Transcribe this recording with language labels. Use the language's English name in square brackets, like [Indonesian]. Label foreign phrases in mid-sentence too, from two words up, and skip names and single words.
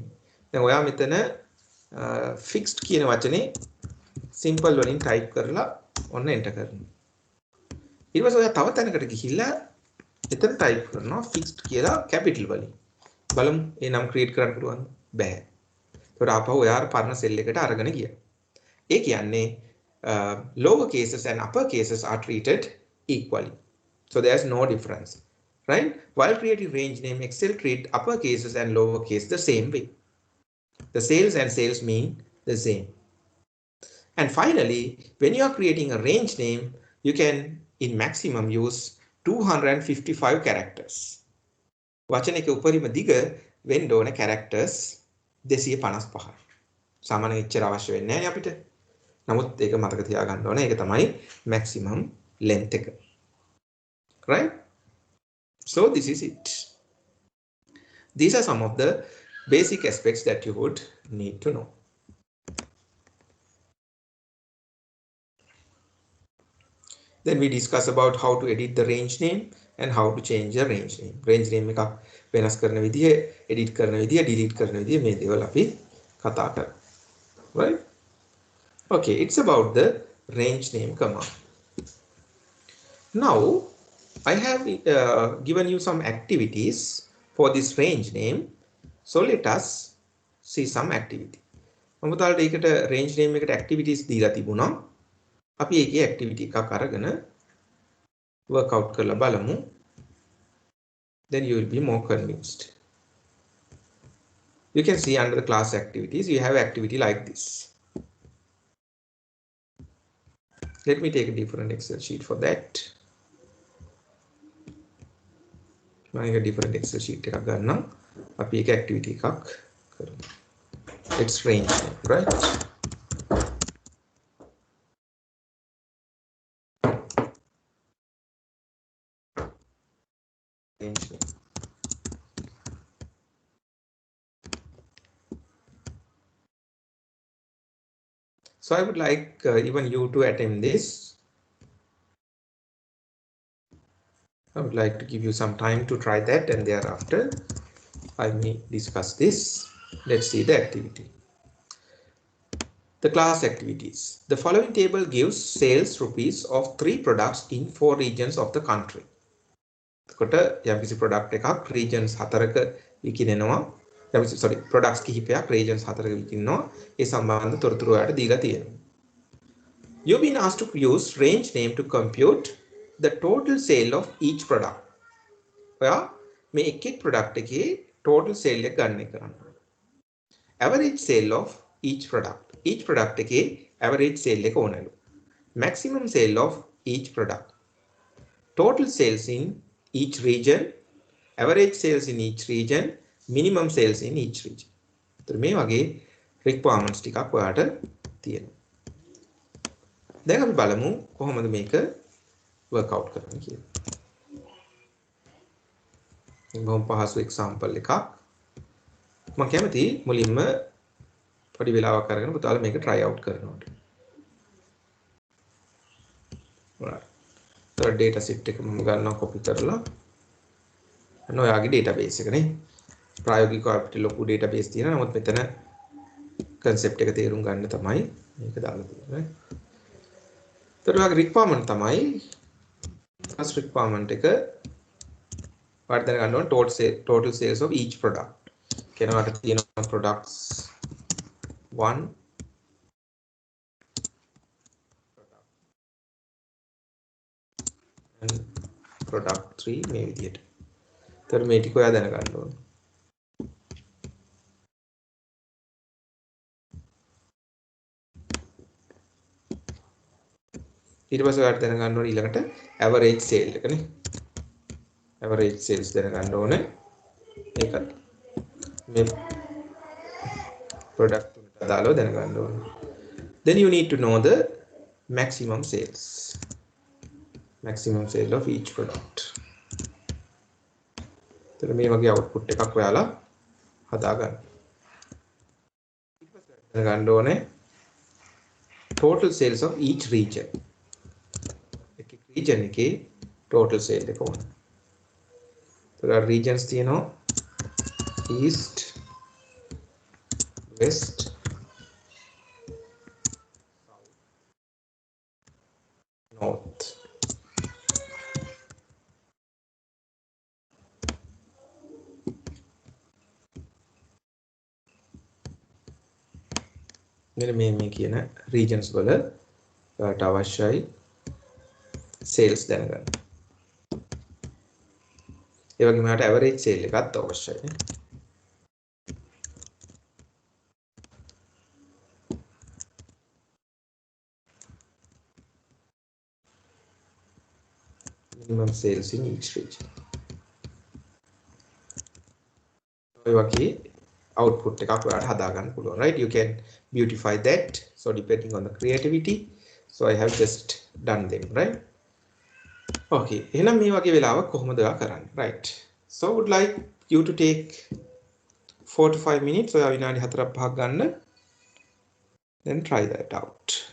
[Sinhala] දැන් ඔයා මෙතන fixed කියන වචනේ simple වලින් type කරලා ඔන්න enter කරනවා. ඊට පස්සේ ඔයා තව තැනකට ගිහිල්ලා එතන type කරනවා fixed කියලා capital වලින්. බලමු ඒ නම් create කරන්න පුළුවන්ද? බෑ. ඒකට ආපහු ඔයා පරණ cell එකට අරගෙන ගියා. ඒ කියන්නේ [English] lower cases and upper cases are treated equally. So there's no difference. Right? While creating range name, Excel treat upper cases and lower case the same way. The sales and sales mean the same. And finally, when you are creating a range name, you can in maximum use 255 characters. [Sinhala] වචනයක උපරිම දිග වෙන්න ඕන characters 255. සාමාන්‍යයෙන් ඉච්චර අවශ්‍ය වෙන්නේ නැහැ අපිට. නමුත් ඒක මතක තියාගන්න ඕනේ. ඒක තමයි [English] maximum length [Sinhala] එක. [English] Right? So this is it. These are some of the basic aspects that you would need to know. Then we discuss about how to edit the range name and how to change the range name. Range name [Sinhala] එක වෙනස් කරන විදිය, edit කරන විදිය, delete කරන විදිය මේ දේවල් අපි කතා කරමු. [English] Right? Okay, it's about the range name command. Now I have given you some activities for this range name. So let us see some activity. [Sinhala] මම තාලට ඒකට [English] range name [Sinhala] එකට activities දීලා තිබුණා. අපි ඒකේ activity එකක් අරගෙන [English] work out [Sinhala] කරලා බලමු. [English] Then you will be more convinced. You can see under the class activities, you have activity like this. Let me take a different Excel sheet for that. [Sinhala] මම [English] different Excel sheet [Sinhala] එකක් ගන්නම්. අපි ඒක activity එකක් කරමු. [English] It's range name, right? Range name. So I would like even you to attempt this. I would like to give you some time to try that, and thereafter I may discuss this. Let's see the activity. The class activities. The following table gives sales rupees of 3 products in 4 regions of the country. [Sinhala] කොට යම්කිසි product එකක් regions 4ක විකිනෙනවා. sorry, products කිහිපයක් regions 4ක විකිනෙනවා. ඒ සම්බන්ධ තොරතුරු ඔයාලට දීලා තියෙනවා. [English] You've been asked to use range name to compute the total sale of each product. [Sinhala] ඔයා මේ එක් product එකේ [English] total sale [Sinhala] එක ගණනය කරන්න. [English] Average sale of each product. Each product [Sinhala] එකේ [English] average sale [Sinhala] එක ඕනලු. [English] Maximum sale of each product. Total sales in each region. Average sales in each region. Minimum sales in each region. [Sinhala] तर මේ වගේ requirements ටිකක් ඔයාට තියෙනවා. දැන් අපි බලමු කොහොමද මේක [English] work out [Sinhala] කරන්න කියලා. බොහොම පහසු example එකක්. මම කැමති මුලින්ම පොඩි වෙලාවක් අරගෙන පුතාලා මේක [English] try out [Sinhala] කරනවට. right. तर [English] data set [Sinhala] එක මම ගන්නවා copy කරලා. අන්න ඔයාගේ database එක නේ. ප්‍රායෝගිකව අපිට ලොකු database තියෙනවා. නමුත් මෙතන concept එක තේරුම් ගන්න තමයි මේක දාලා තියෙන්නේ. तर ඔයාගේ requirement තමයි [English] first requirement [Sinhala] එක වාට දැනගන්න ඕන [English] total sales of each product. [Sinhala] කියනවාට තියෙනවා [English] products 1 and product 3 [Sinhala] මේ විදිහට. तर මේ ටික ඔයා දැනගන්න ඕන. ඊට පස්සේ ඔයාලට දැනගන්න ඕනේ ඊළඟට [English] average sale [Sinhala] එක නේ. [English] average sales [Sinhala] දැනගන්න ඕනේ. ඒකත් මේ product තුනට අදාළව දැනගන්න ඕනේ. [English] Then you need to know the maximum sales. Maximum sale of each product. [Sinhala] तर මේ වගේ output එකක් ඔයාලා හදාගන්න. ඊට පස්සේ දැනගන්න ඕනේ [English] total sales of each region. [Sinhala] region එකේ [English] total sale [Sinhala] එක ඕන. ඒතර regions තියෙනවා [English] east, west, south, north. [Sinhala] මෙන්න මේ කියන regions වල ඔයාලට අවශ්‍යයි sales දැනගන්න. ඒ වගේම මට [English] average sale [Sinhala] එකත් අවශ්‍යයි නේ. [English] minimum sales in each region. [Sinhala] ඔය වගේ output එකක් ඔයාලට හදා ගන්න පුළුවන්, [English] right? You can beautify that, so depending on the creativity, so I have just done them, right? [Sinhala] Okay, එහෙනම් මේ වගේ වෙලාවක් කොහොමද ඔයා කරන්නේ, [English] right? So I would like you to take 4 to 5 minutes, [Sinhala] ඔයා විනාඩි 4-5ක් ගන්න, [English] then try that out.